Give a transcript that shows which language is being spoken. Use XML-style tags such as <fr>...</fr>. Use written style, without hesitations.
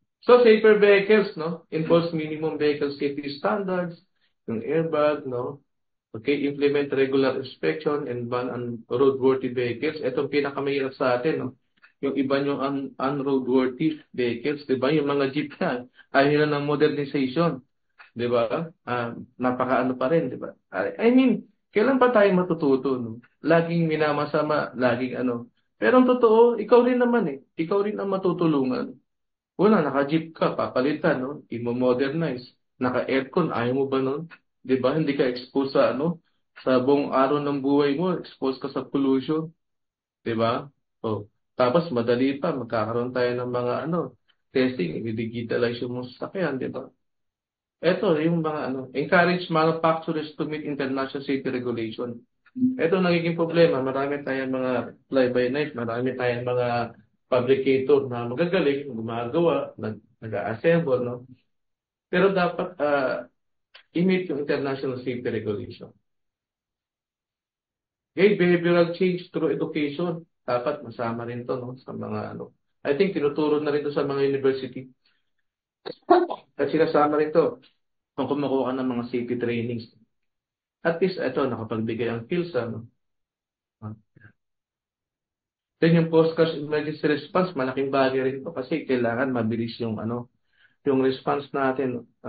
<en>So, safer vehicles, Enforce minimum vehicle safety standards, yung airbag, Okay, implement regular inspection and ban on roadworthy vehicles.</en> <tl>Ito ang pinakamahirap sa atin, Yung iba yung unroadworthy vehicles, di ba? Yung mga jeep na, ayaw nila ng modernization. Di ba? Napakaano pa rin, di ba?</tl> <en>I mean,</en> <tl>kailan pa tayo matututo, Laging minamasama, laging Pero ang totoo, ikaw rin naman Ikaw rin ang matutulungan. Una, naka-jeep ka, papalitan, Imo-modernize. Naka-aircon, ayaw mo ba nun? Di ba? Hindi ka exposed sa sa buong araw ng buhay mo, exposed ka sa pollution. Di ba? Oh. Tapos, madali pa, magkakaroon tayo ng mga testing, i-digitalize yung mga sasakyan, di ba? Ito, yung mga</tl> <en>encourage manufacturers to meet international safety regulation.</en> <tl>Ito nagiging problema. Marami tayong mga fly-by-night, marami tayong mga fabricator na magagaling, gumagawa, nag-assemble, Pero dapat i-meet yung</tl> <en>international safety regulation. Okay, behavioral change through education.</en> <tl>Dapat masama rin to, sa mga I think tinuturo na rin to sa mga university. At sinasama rin to kung kumukuha ka ng mga safety trainings. At least, ito, nakapagbigay ang PhilSA, Then yung</tl> <en>post-crash emergency response,</en> <tl>malaking bagay rin ito kasi kailangan mabilis yung yung response natin.</tl>